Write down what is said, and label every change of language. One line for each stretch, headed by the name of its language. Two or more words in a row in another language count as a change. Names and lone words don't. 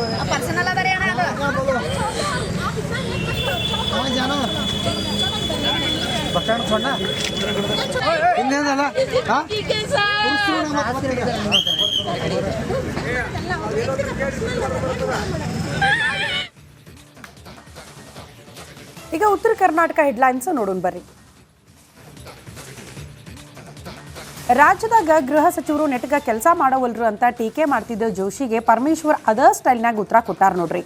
Hindi: कहाँ जाना बस स्टैंड छोड़ना किन्ने जाना हाँ
Kannada: ಈಗ ಉತ್ತರ ಕರ್ನಾಟಕ ಹೆಡ್ಲೈನ್ಸ್ ನೋಡೋಣ ಬರ್ರಿ. ರಾಜ್ಯದಾಗ ಗೃಹ ಸಚಿವರು ನೆಟ್ಗ ಕೆಲಸ ಮಾಡವಲ್ರು ಅಂತ ಟೀಕೆ ಮಾಡ್ತಿದ್ದ ಜೋಶಿಗೆ ಪರಮೇಶ್ವರ್ ಅದ ಸ್ಟೈಲ್ನಾಗ ಉತ್ತರ ಕೊಟ್ಟಾರ ನೋಡ್ರಿ.